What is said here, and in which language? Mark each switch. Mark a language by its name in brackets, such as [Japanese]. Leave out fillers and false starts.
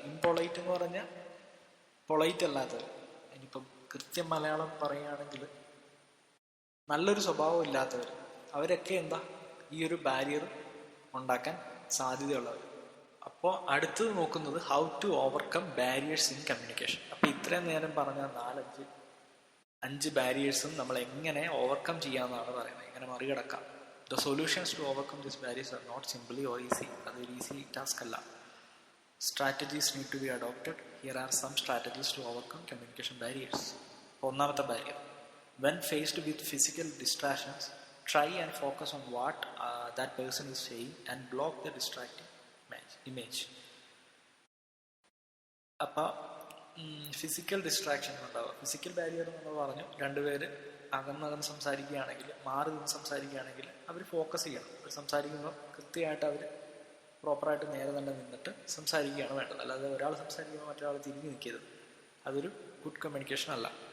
[Malayalam] ഇംപൊളൈറ്റ് എന്ന് പറഞ്ഞാൽ പൊളൈറ്റ് അല്ലാത്തവർ. ഇനിയിപ്പം കൃത്യം മലയാളം പറയുകയാണെങ്കിൽ നല്ലൊരു സ്വഭാവം ഇല്ലാത്തവർ, അവരൊക്കെ എന്താ ഈ ഒരു ബാരിയർ ഉണ്ടാക്കാൻ സാധ്യതയുള്ളവർ. അപ്പോൾ അടുത്തത് നോക്കുന്നത് [English] How to overcome barriers in communication. [Malayalam] അപ്പോൾ ഇത്രയും നേരം പറഞ്ഞ 4-5 ബാരിയേഴ്സും നമ്മൾ എങ്ങനെ ഓവർകം ചെയ്യാമെന്നാണ് പറയുന്നത്, എങ്ങനെ മറികടക്കാം. [English] The solutions to overcome these barriers are not simply or easy. [Malayalam] അതൊരു ഈസി ടാസ്ക് അല്ല. [English] Strategies need to be adopted. Here are some strategies to overcome communication barriers. [Malayalam] ഒന്നാമത്തെ barrier, [English] when faced with physical distractions, try and focus on what that person is saying and block the distracting image. [Malayalam] അപ്പോൾ physical distraction ഉണ്ടാവുക. Physical barrier നമ്മൾ പറഞ്ഞു, രണ്ടുപേര് അകന്നകന്ന് സംസാരിക്കുകയാണെങ്കിൽ, മാറി നിന്ന് സംസാരിക്കുകയാണെങ്കിൽ അവർ ഫോക്കസ് ചെയ്യണം. അവർ സംസാരിക്കുമ്പോൾ കൃത്യമായിട്ട് അവർ പ്രോപ്പറായിട്ട് നേരെ തന്നെ നിന്നിട്ട് സംസാരിക്കുകയാണ് വേണ്ടത്. അല്ലാതെ ഒരാൾ സംസാരിക്കുമ്പോൾ മറ്റൊരാൾ തിരിഞ്ഞ് നിൽക്കരുത്. അതൊരു ഗുഡ് കമ്മ്യൂണിക്കേഷൻ അല്ല.